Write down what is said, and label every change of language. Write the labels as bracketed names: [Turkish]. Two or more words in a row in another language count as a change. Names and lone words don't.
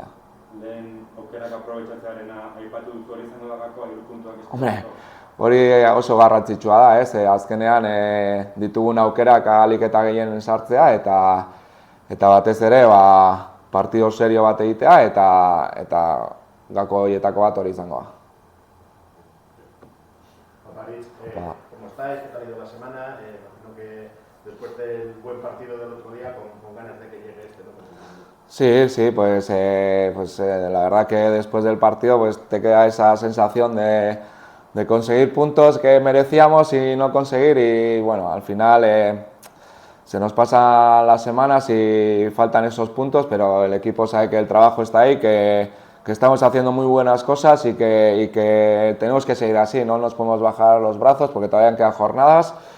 [Basque] Lehen aukerak aprobetxatzearena aipatu duzu hori izango da gakoa 3 puntuak eskatzeko? Hombre, hori oso garrantzitsua da, ez? Azkenean ditugun aukerak ahalik eta gehien sartzea eta batez ere partido serio bat egitea eta gako horietako bat hori izango da. [Spanish] París, ¿cómo estáis? ¿Qué tal ha ido la semana? Imagino que después del buen partido del otro día, con ganas de que llegue este, ¿no? Sí, pues la verdad que después del partido pues te queda esa sensación de conseguir puntos que merecíamos y no conseguir y bueno, al final se nos pasan las semanas y faltan esos puntos, pero el equipo sabe que el trabajo está ahí, que estamos haciendo muy buenas cosas y que tenemos que seguir así, no nos podemos bajar los brazos porque todavía quedan jornadas